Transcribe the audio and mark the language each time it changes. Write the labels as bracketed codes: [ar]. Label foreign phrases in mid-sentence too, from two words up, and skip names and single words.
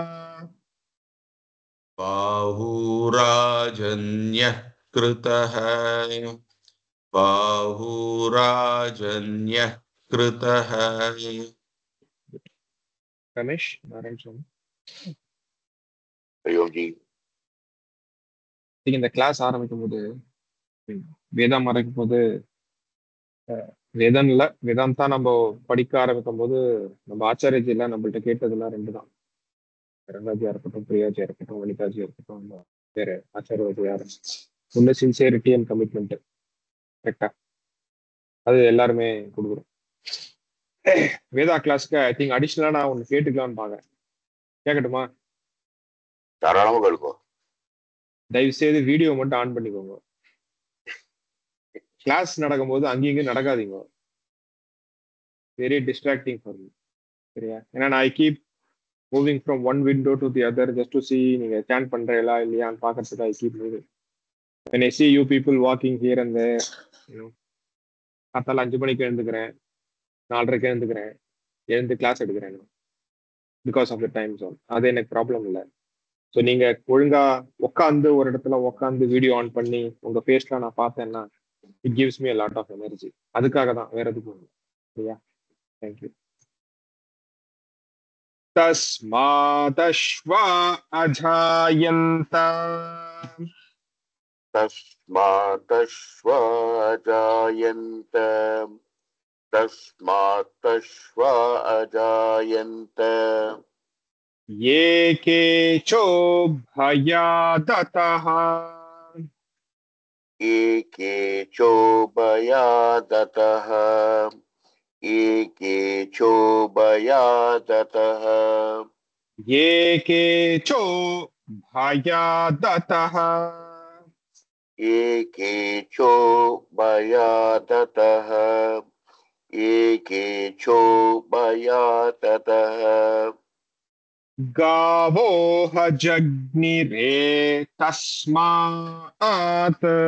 [sa] बाहुराजन्यः कृतः बाहुराजन्यः कृतः रमेश नारायण स्वामी [hi] हरि ओम जी। [ta] நீங்க இந்த கிளாஸ் ஆரம்பிக்கும் போது வேதாம் ஆரம்பிக்கும் போது வேதம் இல்ல வேதாந்தா நம்ம படிக்க ஆரம்பிக்கும் போது நம்ம ஆச்சாரியஜி நம்மள்ட்ட கேட்டதெல்லாம் ரெண்டு தான். ரங்காஜியா இருக்கட்டும், பிரியாஜியா இருக்கட்டும், வனிதாஜியா இருக்கட்டும், வேற ஆச்சாரியஜியா ஒண்ணு [en] sincerity and commitment. [ta] கரெக்டா? அது எல்லாருமே கொடுக்குறோம். வேதா கிளாஸ்க்கு [en] I think [ta] அடிஷ்னலா நான் ஒண்ணு கேட்டுக்கலாம்னு பாக்குறேன். கேட்கட்டுமா? தாராளமா கேளுக்கோ. தயவு செய்து வீடியோ மட்டும் ஆன் பண்ணிக்கோங்க. கிளாஸ் நடக்கும்போது அங்கேயும் இங்கேயும் நடக்காதீங்க. [en] very distracting for me. சரியா? [ta] ஏன்னா நான் [en] I keep moving from one window to the other just to see [ta] நீங்க சேன் பண்றீங்களா இல்லையான்னு பார்க்கறதுக்கு [en] I keep moving. when I see you people walking here and there, you know, [ta] காத்தால 5 மணிக்கு எழுந்துக்கிறேன், 4:30க்கு எழுந்துக்கிறேன், எழுந்து கிளாஸ் எடுக்கிறேன் [en] because of the time zone. [ta] அது எனக்கு ப்ராப்ளம் இல்லை. ஸோ நீங்க ஒழுங்கா உட்காந்து ஒரு இடத்துல உட்காந்து வீடியோ ஆன் பண்ணி உங்க ஃபேஸ்ல நான் பார்த்தேன்னா [en] it gives me a lot of energy. [ta] அதுக்காக தான், வேற எதுக்கும் இல்லை. சரியா? தேங்க்யூ. [sa] तस्मादश्वा अजायन्त तस्मात्तश्वाजायन्त तस्मात्तश्वाजायन्त एके चोभयादतः एके चोभयादतः एके चोभयादतः एके चोभयादतः एके चोभयादतः एके चोभयादतः गावो हजग्निरे तस्मात्